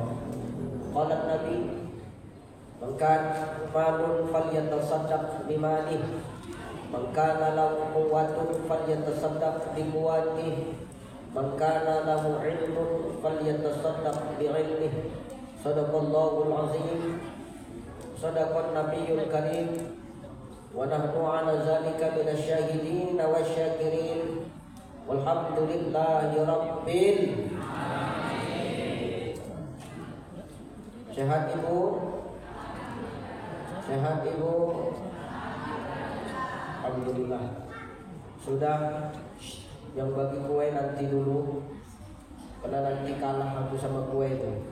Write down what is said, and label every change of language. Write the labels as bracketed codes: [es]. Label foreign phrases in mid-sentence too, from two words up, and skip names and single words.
[ar] قال النبي من كان مال فليتصدق بماله من كان له قوة فليتصدق بقوته من كان له علم فليتصدق بعلمه. صدق الله العظيم. صدق النبي الكريم. ونحن على ذلك من الشاهدين والشاكرين. والحمد لله رب العالمين. [id] Sehat Ibu? Sehat Ibu? Alhamdulillah. Sudah, yang bagi kue nanti dulu, karena nanti kalah aku sama kue itu.